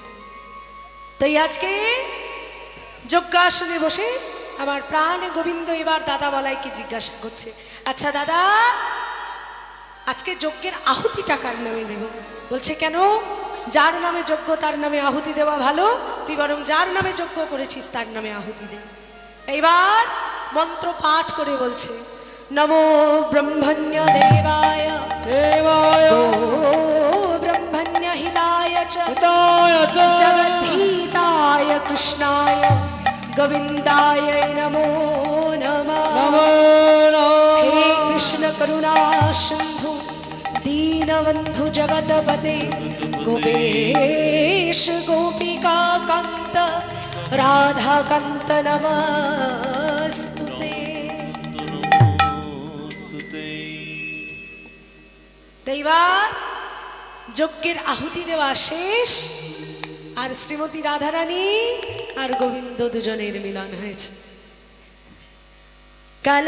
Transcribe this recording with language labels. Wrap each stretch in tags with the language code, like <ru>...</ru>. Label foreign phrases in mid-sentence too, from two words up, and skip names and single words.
<bn>তাই আজকে যজ্ঞ আসনে বসে আমার প্রাণ গোবিন্দ এবার দাদা বলাইকে জিজ্ঞাসা করছে, আচ্ছা দাদা, আজকে যজ্ঞের আহুতিটা কার নামে দেব? বলছে কেন? যার নামে যজ্ঞ তার নামে আহুতি দেওয়া ভালো, তুই বরং যার নামে যজ্ঞ করেছিস তার নামে আহুতি দে। এইবার মন্ত্র পাঠ করে বলছে,</bn> <sa>নমো ব্রহ্মণ্য দেবায় দেবায় ও ব্রহ্মণ্য হিতায় চ হিতায় চ জগদ্ধিতায় কৃষ্ণায় গোবিন্দায় নমো নমঃ। নমো हे নমঃ। कृष्ण करुणा सिंधु दीनबंधु जगतपते गोपेश गोपिका कांत राधा कांत नमस्तुते।</sa> <bn>এইবার যজ্ঞের আহুতি দেওয়া শেষ, আর শ্রীমতী রাধারানী আর গোবিন্দ দুজনের মিলন হয়েছে।</bn>